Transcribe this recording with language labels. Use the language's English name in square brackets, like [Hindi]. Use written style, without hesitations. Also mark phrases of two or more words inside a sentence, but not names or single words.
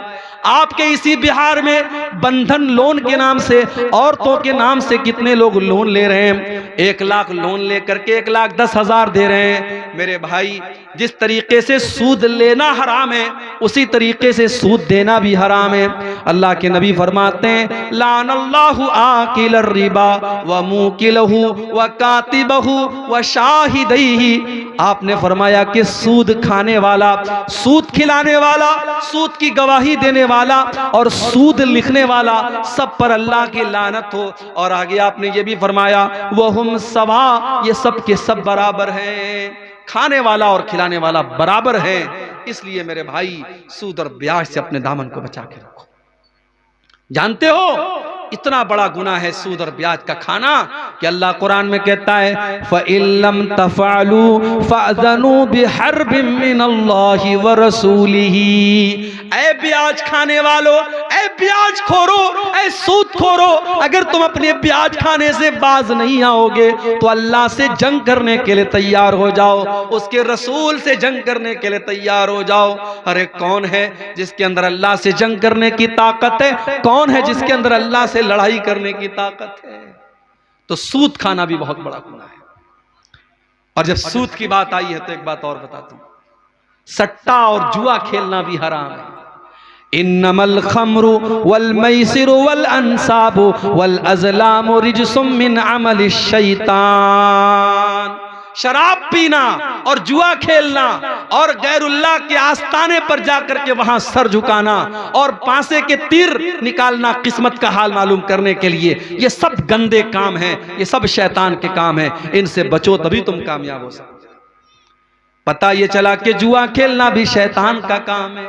[Hindi] आपके इसी बिहार में बंधन लोन के नाम से, औरतों के नाम से कितने लोग लोन ले रहे हैं। 1 लाख लोन लेकर के 1,10,000 दे रहे हैं। मेरे भाई, जिस तरीके से सूद लेना हराम है उसी तरीके से सूद देना भी हराम है। अल्लाह के नबी फरमाते हैं, [Arabic] لعن الله آكل الربا و موكله و كاتبه و شاهديه. [Hindi] आपने फरमाया कि सूद खाने वाला, सूद खिलाने वाला, सूद की गवाही देने वाला और सूद लिखने वाला, सब पर अल्लाह की लानत हो। और आगे आपने ये भी फरमाया, [Arabic] وهم سواء, [Hindi] ये सब के सब बराबर हैं। खाने वाला और खिलाने वाला बराबर है। इसलिए मेरे भाई, सूद और ब्याज से अपने दामन को बचा के रखो। जानते हो इतना बड़ा गुनाह है सूद और ब्याज का खाना कि अल्लाह कुरान में कहता है, [Arabic] فإن لم تفعلوا فأذنوا بحرب من الله و رسوله. [Hindi] ऐ ब्याज खाने वालों, ऐ ब्याज खोरो, ऐ सूद खोरो, अगर तुम अपने ब्याज खाने से बाज नहीं आओगे तो अल्लाह से जंग करने के लिए तैयार हो जाओ, उसके रसूल से जंग करने के लिए तैयार हो जाओ। अरे कौन है जिसके अंदर अल्लाह से जंग करने की ताकत है? कौन है जिसके अंदर अल्लाह से लड़ाई करने की ताकत है? तो सूद खाना भी बहुत बड़ा गुनाह है। और जब सूद की बात आई है तो एक बात और बताता हूं, सट्टा और जुआ खेलना भी हराम है। [Arabic] إنما الخمر و الميسر و الأنصاب و الأزلام رجس من عمل الشيطان. [Hindi] शराब पीना और जुआ खेलना और गैरुल्लाह के आस्थाने पर जाकर के वहां सर झुकाना और पांसे के तीर निकालना किस्मत का हाल मालूम करने के लिए, ये सब गंदे काम हैं, ये सब शैतान के काम हैं। इनसे बचो तभी तुम कामयाब हो सकते। पता ये चला कि जुआ खेलना भी शैतान का काम है।